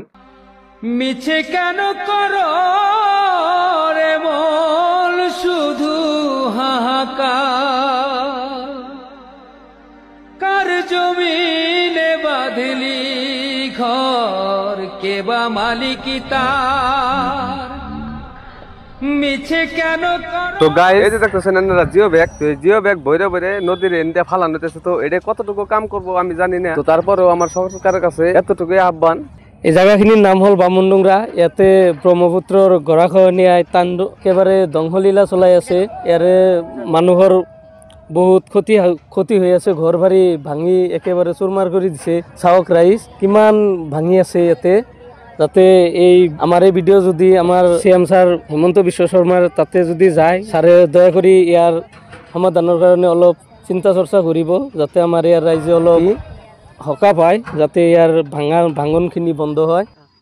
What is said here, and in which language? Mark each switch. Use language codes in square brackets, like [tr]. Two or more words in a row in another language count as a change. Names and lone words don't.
[bn] মিছে কেন করো রে মন শুধু হাহাকার, কার জমিনে বাঁধলি ঘর, কেবা মালিকি তার, মিছে কেন করো। তো গাইস, এই যে দেখতেছেন আপনারা জিও ব্যাগ, তো জিও ব্যাগ বইরে বইরে নদীর এন্ডে ফালানো হতেছে। তো এটা কতটুকু কাম করবো আমি জানি না, তো তারপরেও আমার সরকারের কাছে এতটুকুই আহ্বান। [as] এই জায়গাখিনির নাম হল বামনডোংরা। ইয়াতে ব্রহ্মপুত্রর গড়াখহনীয়ায় তাণ্ডব একেবারে দংশলীলা চলাই আছে। ইয়াৰে মানুহৰ বহুত ক্ষতি হৈ আছে, ঘৰ বাৰী ভাঙি একেবাৰে চুৰমাৰ কৰি দিছে। চাওক ৰাইজ কিমান ভাঙি আছে ইয়াতে। যাতে এই আমাৰ এই ভিডিঅ' যদি আমাৰ CM ছাৰ হিমন্ত বিশ্ব শৰ্মাৰ তাতে যদি যায়, ছাৰে দয়া কৰি ইয়াৰ সমাধানৰ কাৰণে অলপ চিন্তা চৰ্চা কৰিব, যাতে আমাৰ ইয়াৰ ৰাইজে অলপ সকাহ পায়, যাতে ইয়াৰ ভাঙনখিনি বন্ধ হয়।